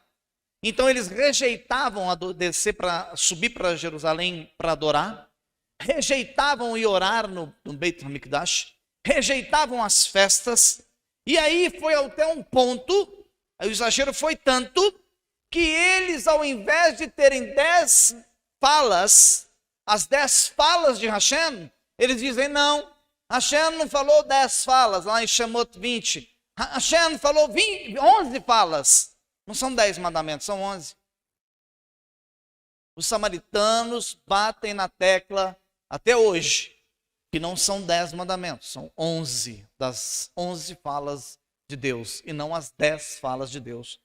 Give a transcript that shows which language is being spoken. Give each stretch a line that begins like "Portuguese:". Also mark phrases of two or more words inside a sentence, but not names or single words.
Portuguese: Então eles rejeitavam descer para subir para Jerusalém para adorar, rejeitavam ir orar no
Hebrew: בית המקדש,
Portuguese: rejeitavam as festas, e aí foi até um ponto, aí o exagero foi tanto, que eles, ao invés de terem 10 falas, as 10 falas de Hashem, eles dizem: não, Hashem não falou 10 falas, lá em Shemot 20. Hashem falou 11 falas. Não são 10 mandamentos, são 11. Os samaritanos batem na tecla até hoje que não são 10 mandamentos, são 11 das 11 falas de Deus e não as 10 falas de Deus.